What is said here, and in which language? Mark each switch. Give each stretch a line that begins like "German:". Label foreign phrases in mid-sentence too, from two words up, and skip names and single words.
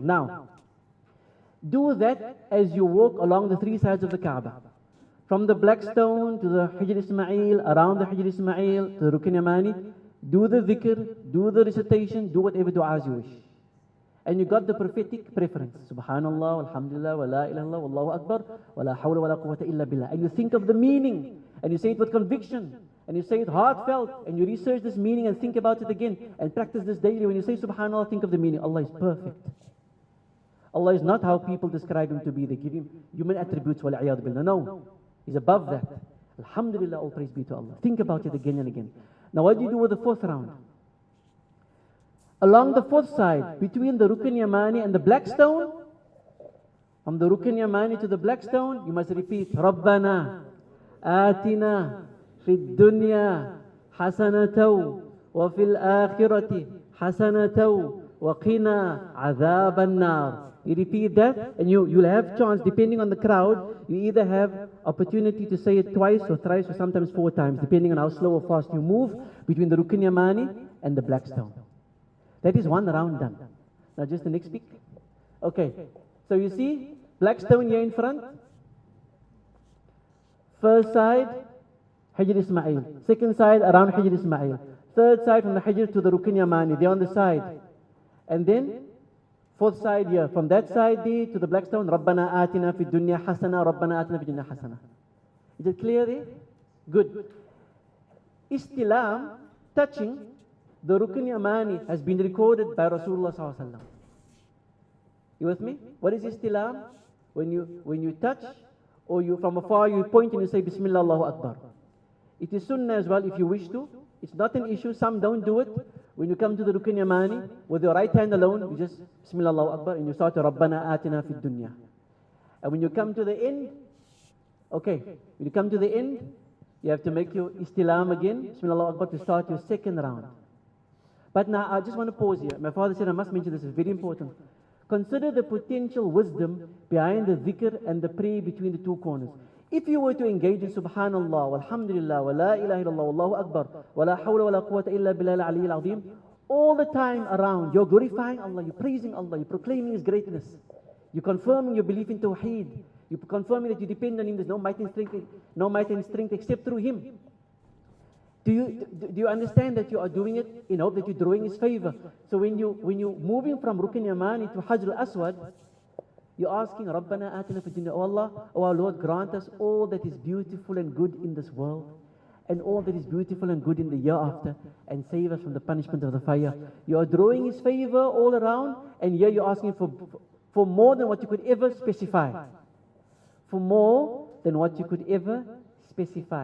English: Now, do that as you walk along the three sides of the Kaaba. From the black stone to the Hijr Ismail, around the Hijr Ismail, to the Rukn Yamani. Do the dhikr, do the recitation, do whatever du'as you wish. And you got the prophetic preference.
Arabic: سبحان الله، الحمد لله، ولا إله إلا الله، والله أكبر، ولا حول ولا قوة إلا بالله.
English: And you think of the meaning, and you say it with conviction, and you say it heartfelt, and you research this meaning and think about it again, and practice this daily. When you say Subhanallah, think of the meaning. Allah is perfect. Allah is not how people describe Him to be. They give Him human attributes,
Arabic: والعياذ بالله.
English: No, He's above that. Alhamdulillah, all praise be to Allah. Think about it again and again. Now what do you do with the fourth round? Along the fourth side, between the Rukn Yamani and the black stone, from the Rukn Yamani to the black stone, you must repeat,
Arabic: ربنا، آتنا، في الدنيا، حسنة، وفي الآخرة، حسنة، وقنا, عذاب النار.
English: You repeat that, and you'll have chance, depending on the crowd, you either have opportunity to say it twice or thrice or sometimes 4 times, depending on how slow or fast you move between the Rukn Yamani and the black stone. That is one round done. Now just the next pick. Okay, so you see, black stone here in front. First side, Hijr Ismail. Second side, around Hijr Ismail. Third side, from the Hijr to the Rukn Yamani, they're on the side. And then, fourth side here, from that side there to the black stone,
Arabic: ربنا آتنا في الدنيا حسنة، ربنا آتنا في الدنيا حسنة.
English: Is it clear there? Good. Istilam, touching the Rukn Yamani, has been recorded by Rasulullah
Arabic: صلى الله عليه وسلم.
English: You with me? What is istilam? When you touch, or you from afar you point and you say
Arabic: بسم الله الله أكبر.
English: It is sunnah as well if you wish to. It's not an issue. Some don't do it. When you come to the Rukn Yamani, with your right hand alone, you just
Arabic: بسم الله الله أكبر,
English: and you start to
Arabic: ربنا آتنا في الدنيا.
English: And when you come to the end, okay, when you come to the end, you have to make your istilam again,
Arabic: بسم الله الله أكبر,
English: to start your second round. But now, I just want to pause here. My father said I must mention this, it's very important. Consider the potential wisdom behind the dhikr and the prayer between the two corners. If you were to engage in
Arabic: سبحان الله، والحمد لله، ولا إله إلا الله، والله أكبر، ولا حول ولا قوة إلا بالله العلي العظيم,
English: all the time around, you're glorifying Allah, you're praising Allah, you're proclaiming His greatness, you're confirming your belief in Tawheed, you're confirming that you depend on Him, there's no might and strength except through Him. Do you understand that you are doing it in hope that you're drawing His favor? So when you're moving from Rukn Yamani to Hajr al-Aswad, you're asking,
Arabic: ربنا آتنا في الدنيا, oh Allah,
English: oh our Lord, grant us all that is beautiful and good in this world, and all that is beautiful and good in the year after, and save us from the punishment of the fire. You are drawing His favor all around, and here you're asking for more than what you could ever specify. For more than what you could ever specify.